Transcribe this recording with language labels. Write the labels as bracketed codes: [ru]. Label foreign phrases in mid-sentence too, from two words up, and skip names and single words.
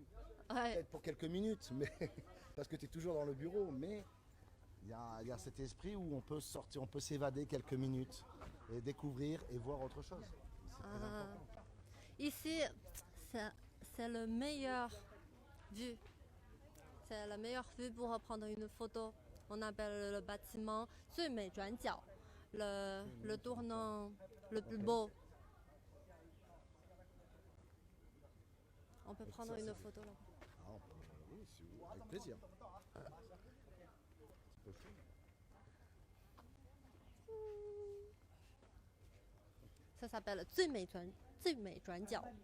[fr] Peut-être pour quelques minutes, mais parce que tu es toujours dans le bureau, mais il y a cet esprit où on peut sortir, on peut s'évader quelques minutes et découvrir et voir autre chose. C'est très important. Ici, c'est le meilleur vue. C'est la meilleure vue pour prendre une photo. On appelle le bâtiment 最美转角, le tournant le plus beau. On peut prendre une photo là. Oui, avec plaisir. Ça s'appelle 最美转角.